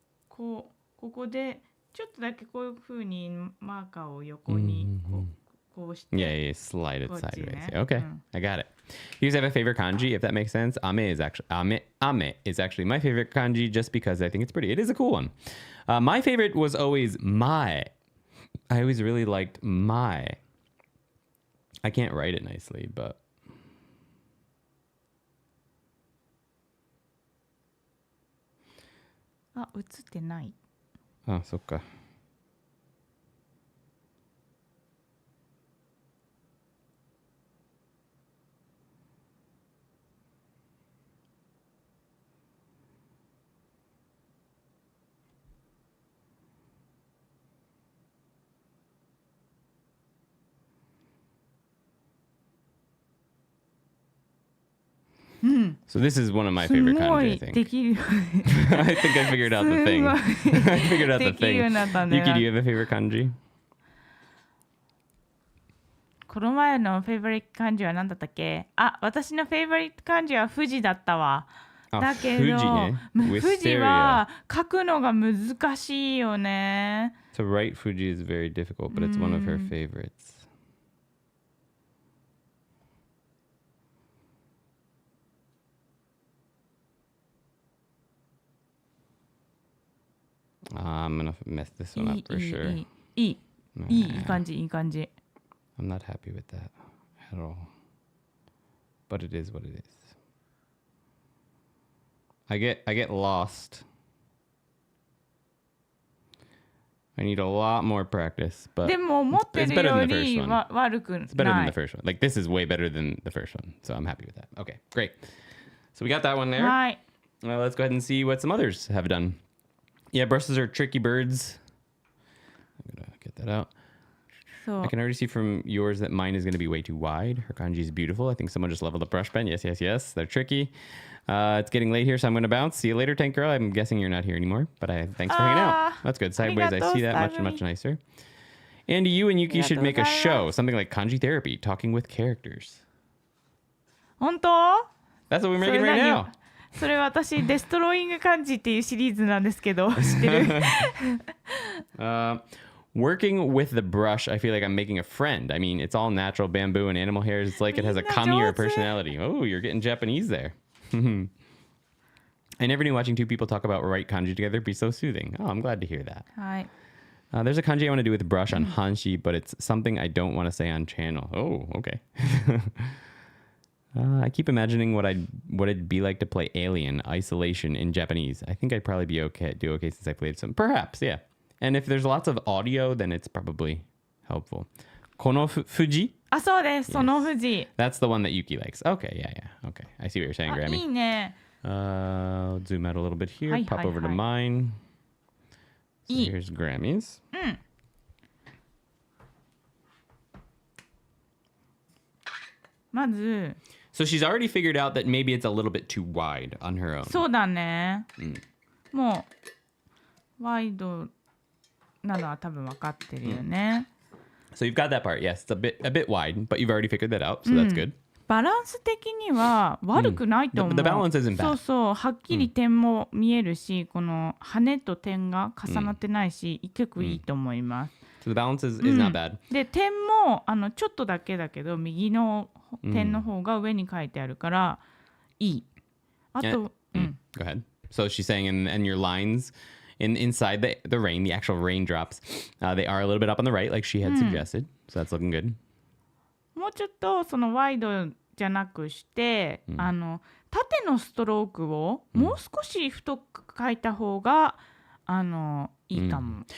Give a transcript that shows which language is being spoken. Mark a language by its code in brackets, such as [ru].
[ja] ここでちょっとだけこういう風にマーカーを横にこうして。 [en] Yeah, slide it sideways. Okay, I got it. You guys have a favorite kanji, if that makes sense? Ame is actually my favorite kanji just because I think it's pretty. It is a cool one. My favorite was always mai. I always really liked mai. I can't write it nicely, but... [ja] 映ってない。あ、そっか。 [en] So this is one of my favorite kanji, I think. [ja] できる。 [en] I think I figured out the thing. I figured out the [ja] できるよう [en] thing. [ja] になったんだよ。 [en] Yuki, do you have a favorite kanji? [ja] この前のフェイバリット漢字は何だったっけ？私のフェイバリット漢字は富士だったわ。だけど、富士は書くのが難しいよね。 [en] To write Fuji is very difficult, but it's one of her favorites. I'm gonna mess this one up for sure. [ja] いい感じいい感じ。 [en] I'm not happy with that at all. But it is what it is. I get lost. I need a lot more practice, but [ja] でも思ってるより悪くない。 [en] It's better than the first one. Like this is way better than the first one, so I'm happy with that. Okay, great. So we got that one there. [ja] はい。 [en] Let's go ahead and see what some others have done. Yeah, brushes are tricky birds. I'm gonna get that out. So, I can already see from yours that mine is going to be way too wide. Her kanji is beautiful. I think someone just leveled up brush pen. Yes, yes, yes. They're tricky. It's getting late here, so I'm going to bounce. See you later, Tank Girl. I'm guessing you're not here anymore, but thanks for hanging out. That's good. Sideways, I see that much nicer. Andy, you and Yuki should make a show, something like Kanji Therapy, talking with characters. [ja] 本当？ [en] That's what we're making right now. [ja] それ私デストロイング漢字っていうシリーズなんですけど知ってる [en] Working with the brush, I feel like I'm making a friend. I mean, it's all natural bamboo and animal hairs. It's like it has a kami or a personality. Oh, you're getting Japanese there. I never knew watching two people talk about right kanji together be so soothing. Oh, I'm glad to hear that. [ja] はい。 [en] There's a kanji I want to do with brush on hanshi, but it's something I don't want to say on channel. Oh, okay. I keep imagining what it'd be like to play Alien Isolation in Japanese. I think I'd probably do okay since I played some. Perhaps, yeah. And if there's lots of audio, then it's probably helpful. [ja] Kono Fuji? あ、そうです。その富士。 [en] That's the one that Yuki likes. Okay, yeah. Okay. I see what you're saying, [ja] あ、 [en] Grammy. [ja] いいね。 [en] I'll zoom out a little bit here. [ja] はい、 [en] Pop [ja] はい、 [en] over to [ja] はい。 [en] mine. So [ja] いい。 [en] here's Grammy's. [ja] まず [en] So she's already figured out that maybe it's a little bit too wide on her own. [ja] そうだね。もうワイドなのは多分分かってるよね。 [en] So you've got that part. Yes, it's a bit wide, but you've already figured that out, so that's good. [ja] バランス的には悪くないと思う。 [en] The balance isn't bad. [ja] そうそう、はっきり点も見えるし、この羽と点が重なってないし、結構いいと思います。 [en] So the balance is not bad. [ja] で、点もちょっとだけだけど、右の点の方が上に書いてあるからいい。あと、 [en] Go ahead. So she's saying in your lines inside the rain, the actual raindrops, they are a little bit up on the right, like she had suggested. So that's looking good. [ja] もうちょっとそのワイドじゃなくして、縦のストロークをもう少し太く書いた方がいいかも。